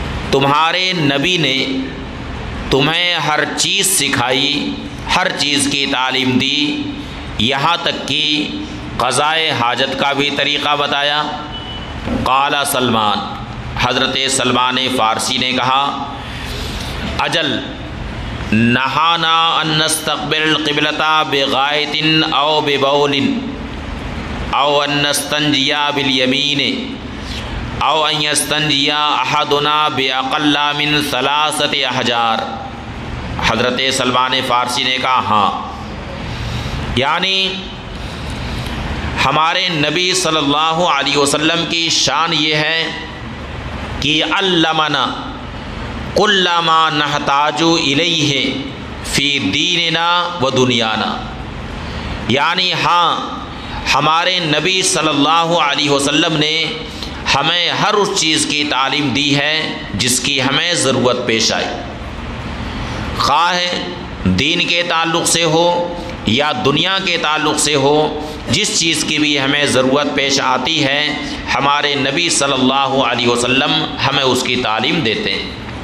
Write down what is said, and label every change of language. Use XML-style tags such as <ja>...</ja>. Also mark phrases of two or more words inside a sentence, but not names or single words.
<ur>تمہارے نبی نے تمہیں ہر چیز سکھائی، ہر چیز کی تعلیم دی، یہاں تک کہ قضائے حاجت کا بھی طریقہ بتایا؟</ur> <ar>قال سلمان،</ar> <ur>حضرت سلمان فارسی نے کہا</ur> <ar>اجل نہانا ان نستقبل القبلۃ بغائط او ببول او ان نستنجی بالیمین او ان یستنجی احدنا باقل من 3 احجار۔</ar> <ur>حضرت سلمان فارسی نے کہا ہاں، یعنی ہمارے نبی صلی اللہ علیہ وسلم کی شان یہ ہے کہ</ur> <ar>علمنا کل ما نحتاج الیہ فی دیننا و دنیانا،</ar> <ur>یعنی ہاں ہمارے نبی صلی اللہ علیہ وسلم نے ہمیں ہر اس چیز کی تعلیم دی ہے جس کی ہمیں ضرورت پیش آئی، خواہ دین کے تعلق سے ہو یا دنیا کے تعلق سے ہو، جس چیز کی بھی ہمیں ضرورت پیش آتی ہے ہمارے نبی صلی اللہ علیہ وسلم ہمیں اس کی تعلیم دیتے ہیں۔</ur>